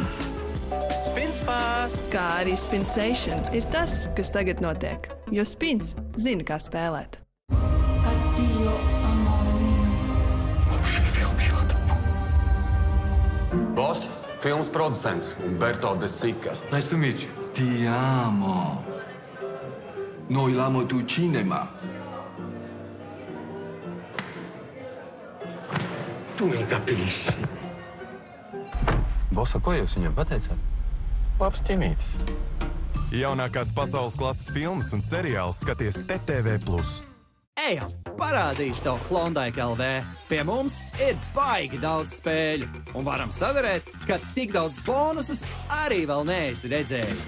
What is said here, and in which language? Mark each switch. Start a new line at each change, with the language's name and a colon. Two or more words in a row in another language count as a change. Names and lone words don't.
Latvian: Spinspārs! Kā arī Spinsation ir tas, kas tagad notiek. Jo Spins zina, kā spēlēt. Boss, filmas producents Umberto De Sica.
English: Nice to meet you.
Italian: Ti amo. Noi l'amo tu cinema. Tu mi capisci.
Latvian: Bosa, ko jūs viņam pateicāt? Labs ķinītis. Jaunākās pasaules klases filmas un seriāls skaties TTV+. Ejam, parādīšu tev Klondike LV. Pie mums ir baigi daudz spēļu. Un varam sadarēt, ka tik daudz bonusus arī vēl neesi redzējis.